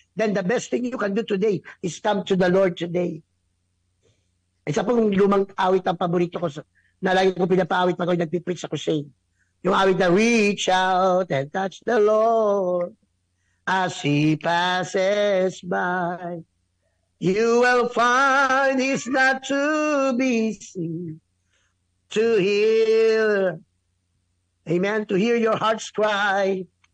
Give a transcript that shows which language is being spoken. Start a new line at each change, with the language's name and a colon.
English: Then the best thing you can do today is come to the Lord today.
Filipino: Isa pong lumang awit ang paborito ko na lagi ko pinapaawit pag ako nagpipreach sa crusade. Yung awit na,
English: reach out and touch the Lord as He passes by. You will find He's not to be seen, to hear, amen, to hear your heart's cry.